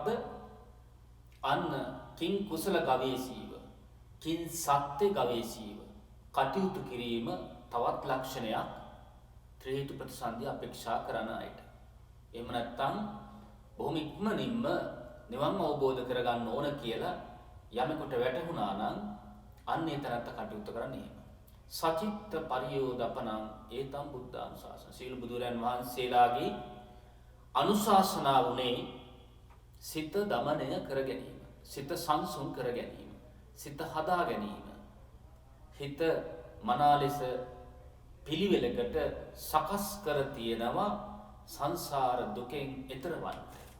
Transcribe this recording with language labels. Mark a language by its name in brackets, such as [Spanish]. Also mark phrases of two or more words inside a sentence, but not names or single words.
[Sinhala] අන්න [Pali] කිං කුසල ගවේෂීව, කිං සත්‍ය ගවේෂීව [Sinhala] කටයුතු කිරීම තවත් ලක්ෂණයක් ත්‍රි හේතු ප්‍රතිසන්දිය අපේක්ෂා කරන අයට. එහෙම නැත්නම් බොහොම ඉක්මනින්ම නිවන් අවබෝධ කරගන්න ඕන කියලා යමෙකුට වැටහුණා නම් අන්න ඒ තරත්ත කටයුතු කරන්නේ එහෙම. [Pali] සචිත්ත පරියෝදපනං ඒතම් බුද්ධානුශාසන. [Sinhala] සීල බුදුරයන් වහන්සේලාගේ අනුශාසනා වුණේ සිත දමනය කර ගැනීම, සිත සංසුන් කර ගැනීම, සිත හදා ගැනීම, හිත මනා ලෙස පිළිවෙලකට සකස් කර තියෙනවා සංසාර දුකෙන් එතර වන්නට.